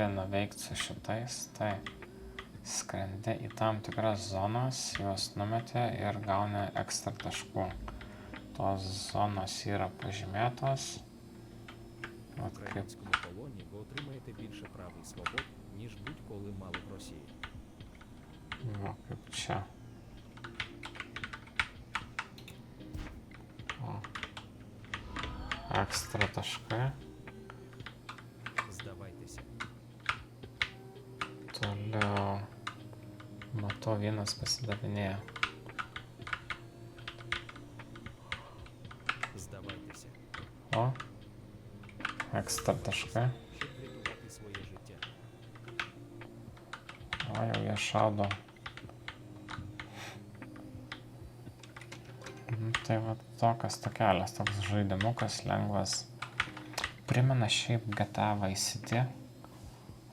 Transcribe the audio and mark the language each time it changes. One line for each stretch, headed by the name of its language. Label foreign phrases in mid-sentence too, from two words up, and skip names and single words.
Lithuanian: nuveikti su šitais, tai skrendi į tam tikras zonas, juos numeti ir gauni ekstra taškų. Tos zonos yra pažymėtos.
Ukrainian: В українському полоні ви отримаєте більше прав і свобод, ніж будь-коли мали в Росії.
Lithuanian: Va, kaip čia. O. Ekstra taškai.
Ukrainian: Здавайтеся.
Lithuanian: Toliau. Matau, vienas pasidavinėja.
Ukrainian: Здавайтеся.
Lithuanian: O. Ekstra taškai.
Ukrainian: Щоб врятувати своє життя.
Lithuanian: O, jau jie šaudo. Tai va tokias tokelis, toks žaidimukas lengvas. Primena šiaip GTA Vice City.